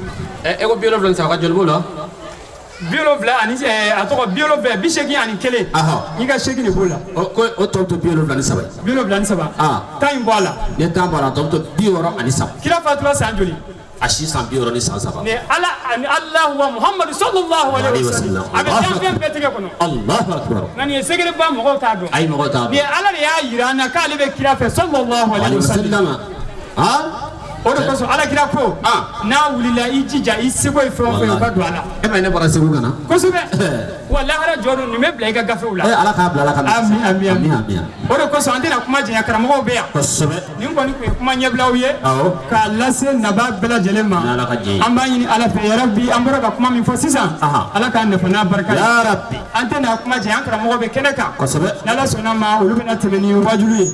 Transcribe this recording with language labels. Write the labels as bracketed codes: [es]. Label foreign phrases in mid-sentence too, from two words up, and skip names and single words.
[bm] e ko 73 ka joli b'o la 70 ani a tɔgɔ 80 ani 1 i ka 8 de b'o la ko o tɔ bɛ to 73 73 tan in bɔ a la ni tan bɔra a tɔ bɛ to 63 kira fatura san joli a si san 63 ni ala ani [ar] الله ومحمد صلى الله عليه وسلم [bm] a bɛ fɛn bɛɛ tigɛ kɔnɔ [ar] الله أكبر [bm] nka nin ye secret ba mɔgɔw t'a dɔn ayi mɔgɔw t'a ni dɔn ala de y'a yira an na k'ale bɛ kira fɛ [ar] صلى الله عليه وسلم [bm] o de kosɔn alakira ko n'a wulila i jija i seko ye fɛn o fɛn o ka don a la e ma ne bɔra segu ka na kosɛbɛ wa lahara jɔ don nin bɛ bila i ka gafew la ala k'a bila ala ka ami ami ami ami o de kosɔn an tɛna kuma janya karamɔgɔw bɛ yan kosɛbɛ nin kɔni tun ye kuma ɲɛbilaw ye k'a lase naba bɛɛ lajɛlen ma N'ala ka jɛ ye. an b'a ɲini ala fɛ yarabi an bɔra ka kuma min fɔ sisan ala k'a nafa n'a barika ye [ar] يا ربي [bm] an tɛna kuma janya an karamɔgɔ bɛ kɛnɛ kan kosɛbɛ ni ala sɔnna ma olu bɛna tɛmɛ ni wajulu ye